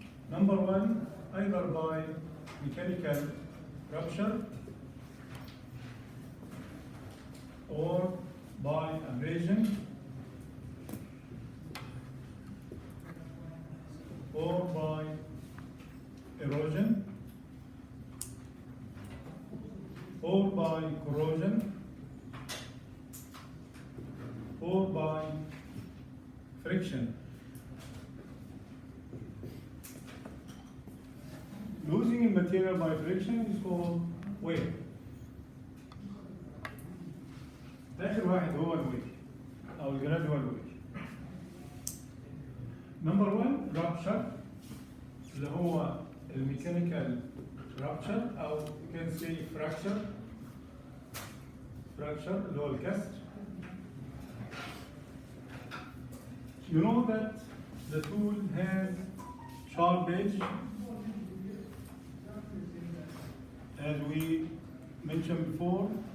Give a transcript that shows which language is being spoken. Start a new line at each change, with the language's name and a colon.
English: Number one, either by mechanical rupture or by abrasion or by erosion or by corrosion or by friction. Losing a material by friction is called wear.
Arabic: آخر واحد هو الوير أو الجرادوال وير.
English: Number one, rupture
Arabic: اللي هو الميكانيكال
English: rupture أو you can say fracture
Arabic: اللي هو الكسر.
English: You know that the tool has sharp edge, as we mentioned before.